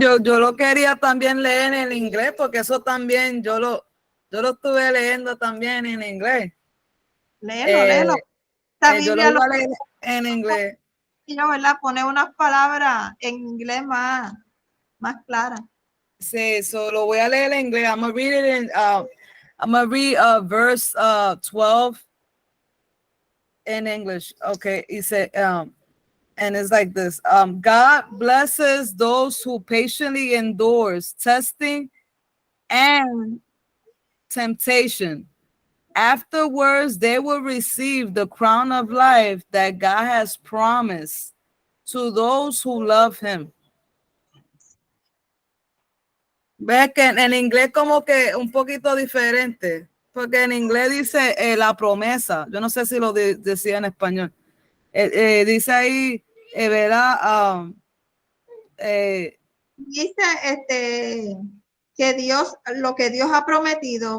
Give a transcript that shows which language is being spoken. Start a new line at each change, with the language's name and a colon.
Spanish: Yo lo quería también leer en inglés, porque eso también yo lo estuve leyendo también en inglés. léelo. Yo lo voy a leer en inglés. Y yo, ¿verdad? Poner unas palabras en inglés más claras. Sí, lo voy a leer en inglés.
English: I'm gonna read verse 12 in English. Okay, he said, and it's like this. God blesses those who patiently endures testing and temptation. Afterwards, they will receive the crown of life that God has promised to those who love him.
Spanish: Ve que en inglés como que un poquito diferente, porque en inglés dice la promesa. Yo no sé si lo decía en español. Dice ahí, ¿verdad? Dice que Dios, lo que Dios ha prometido,